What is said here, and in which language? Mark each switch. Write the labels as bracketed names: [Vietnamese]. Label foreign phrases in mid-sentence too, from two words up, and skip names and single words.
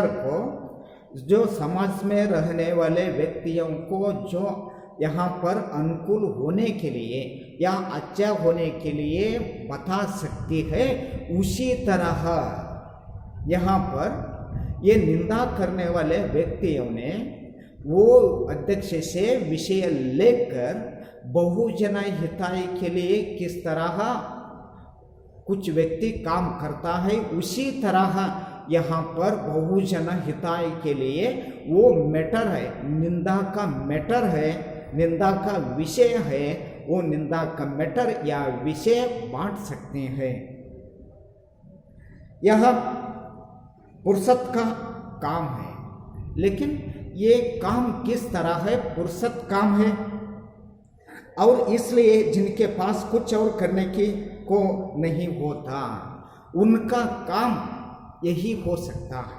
[Hindi] को जो समाज में रहने वाले व्यक्तियों को जो यहाँ पर अनुकूल होने के लिए या अच्छा होने के लिए बता सकती है, उसी तरह यहाँ पर ये निंदा करने वाले व्यक्तियों ने वो अध्यक्ष से विषय लेकर बहुजन हिताय के लिए किस तरह कुछ व्यक्ति काम करता है, उसी तरह यहाँ पर बहुजन हिताय के लिए वो मैटर है, निंदा का मैटर है, निंदा का विषय है, वो निंदा का मैटर या विषय बांट सकते हैं। यह फुर्सत का काम है, लेकिन ये काम किस तरह है, फुर्सत काम है, और इसलिए जिनके पास कुछ और करने की को नहीं होता, उनका काम यही हो सकता है।